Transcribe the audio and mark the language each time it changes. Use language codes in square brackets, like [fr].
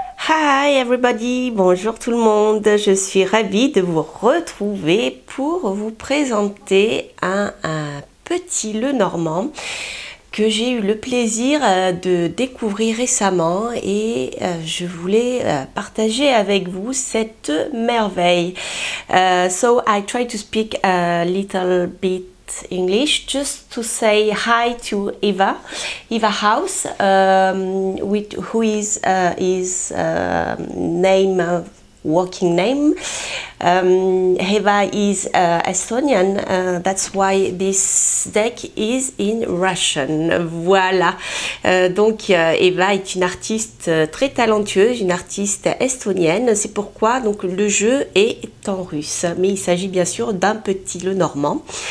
[en] Hi everybody, [fr] bonjour tout le monde, je suis ravie de vous retrouver pour vous présenter un petit Lenormand que j'ai eu le plaisir de découvrir récemment et je voulais partager avec vous cette merveille. [en] So I try to speak a little bit English just to say hi to Eva House, who is his name, working name. Eva is Estonian, that's why this deck is in Russian. [fr] Voilà. Donc Eva est une artiste très talentueuse, une artiste estonienne. C'est pourquoi donc le jeu est en russe, mais il s'agit bien sûr d'un petit Lenormand.